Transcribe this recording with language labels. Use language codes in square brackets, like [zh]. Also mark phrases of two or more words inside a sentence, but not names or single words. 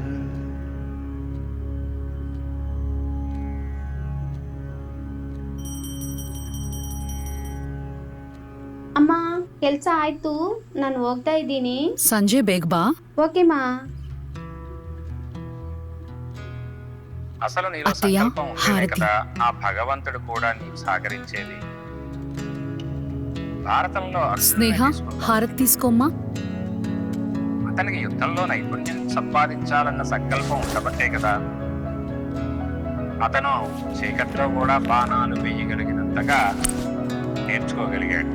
[kn] ಅಮ್ಮ ಕೆಲ್ಸ ಆಯ್ತು, ನಾನು ಹೋಗ್ತಾ ಇದ್ದೀನಿ. ಸಂಜೆ ಬೇಗ ಬಾ. ಓಕೆ ಮಾ. [te] అసలు నీలో అత్తయ్య, సంకల్పం ఉంటేనే హారతి. కదా ఆ భగవంతుడు కూడా నీకు సహకరించేది. భారతంలో అర్జునుడిని స్నేహ తీసుకుందాం. హారతి తీసుకోమ్మా. అతనికి యుద్ధంలో నైపుణ్యం సంపాదించాలన్న సంకల్పం ఉండబట్టే కదా అతను చీకట్లో కూడా బాణాలు వేయగలిగినంతగా నేర్చుకోగలిగాడు.